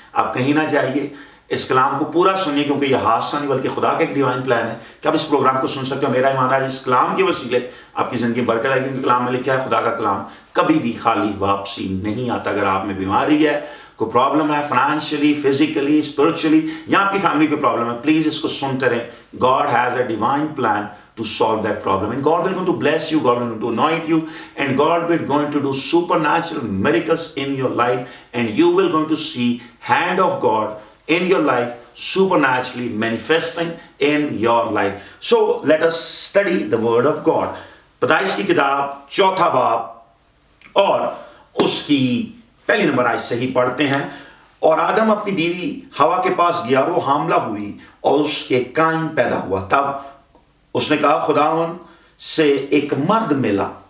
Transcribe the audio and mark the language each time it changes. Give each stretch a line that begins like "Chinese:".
Hindi: आप कहीं ना जाइए, इस कलाम को पूरा सुनिए, क्योंकि यह हादसा नहीं बल्कि खुदा का एक डिवाइन प्लान है कि आप इस प्रोग्राम को सुन सकते हो। मेरा ईमान है इस कलाम के वसीले आपकी जिंदगी बरकत आएगी, क्योंकि कलाम में लिखा है खुदा का कलाम कभी भी खाली वापसी नहीं आता। अगर आप में बीमारी है, कोई प्रॉब्लम है फाइनेंशियली, फिजिकली, स्पिरिचुअली, या आपकी फैमिली की प्रॉब्लम है, प्लीज इसको सुनते रहें।
English: God has a divine plan to solve that problem, and God will going to bless you, God will going to anoint you, and God will going to do supernatural miracles in your life, and you will going to see hand of God in your life supernaturally manifesting in your life. So let us study the word of God.
Hindi: पैदाइश की किताब 4 बाब और उसकी पहली number आयत से ही पढ़ते हैं। और आदम अपनी बीवी हवा के पास गया, वो हामला हुई और उसके काइन पैदा हुआ। तब उसने कहा खुदावन से एक मर्द मिला।